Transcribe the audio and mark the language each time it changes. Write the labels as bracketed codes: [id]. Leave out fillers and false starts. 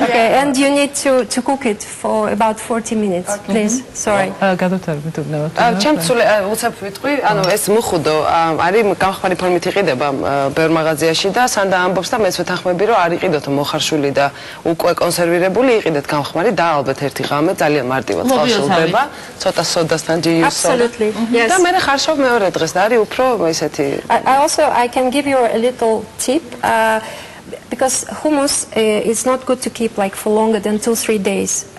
[en] Okay, and you need to cook it for about 40 minutes, please. Sorry. [ka] ჩემ სულ უცებ ვიტყვი, ანუ ეს მუხუდო არის გამხმარი ფორმით იყიდება ბევრ მაღაზიაში და სანდა ამბობს და მეც ვეთანხმები, რომ არ იყიდოთ მოხარშული და უკვე კონსერვირებული, იყიდეთ გამხმარი და ალბათ ერთი ღამე ძალიან მარტივად წყალშულდება, ცოტა სოდასთან ჯიუსო. [en] Absolutely. Yes. [ka] და მე ხარშავ მეორე დღეს და არის უფრო ესეთი. [en] I can give you a little tip, because hummus is not good to keep like for longer than 2-3 days.